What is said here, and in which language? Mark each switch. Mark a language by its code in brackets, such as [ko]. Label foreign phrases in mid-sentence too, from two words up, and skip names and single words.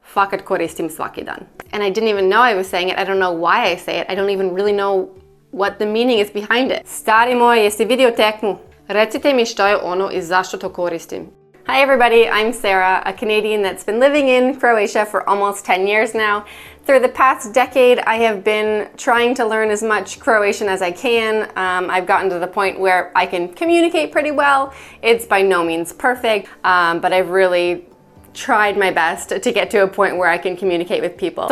[hr] Fakat koristim svaki dan. [en] And I didn't even know I was saying it. I don't know why I say it. I don't even really know what the meaning is behind it. [hr] Starimoi, jesi vidio tekmu? Recite mi što je ono i zašto to koristim. [en] Hi everybody, I'm Sarah, a Canadian that's been living in Croatia for almost 10 years now. Through the past decade, I have been trying to learn as much Croatian as I can. I've gotten to the point where I can communicate pretty well. It's by no means perfect, but I've really tried my best to get to a point where I can communicate with people.